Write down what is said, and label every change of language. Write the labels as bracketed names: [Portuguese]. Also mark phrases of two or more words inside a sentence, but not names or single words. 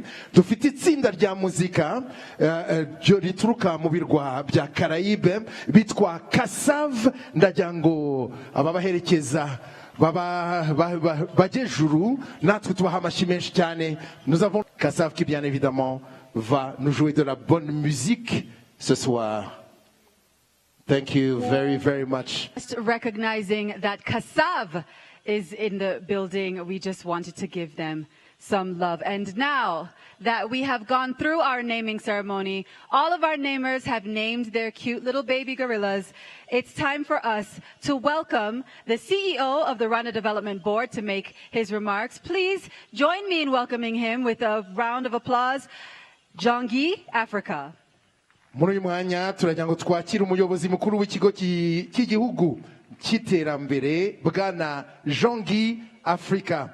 [Kinyarwanda] Dufite itsinda rya muzika rituruka mu birwa bya Caraïbe bitwa Kassav. Ndagira ngo ababaherekeza bajejuru natwe tubaha amashyi menshi cyane. [French] Nous avons Kassav qui bien évidemment va nous jouer de la bonne musique ce soir. [English] Thank you very, very much. Just recognizing that Kassav is in the building, we just wanted to give them some love. And now that we have gone through our naming ceremony, all of our namers have named their cute little baby gorillas. It's time for us to welcome the CEO of the Rwanda Development Board to make his remarks. Please join me in welcoming him with a round of applause. Jongi, Africa. [Kinyarwanda] Muri uyu mwanya turagira ngo twakire umuyobozi mukuru w'ikigo cy'igihugu cy'iterambere bwana Jongi Africa.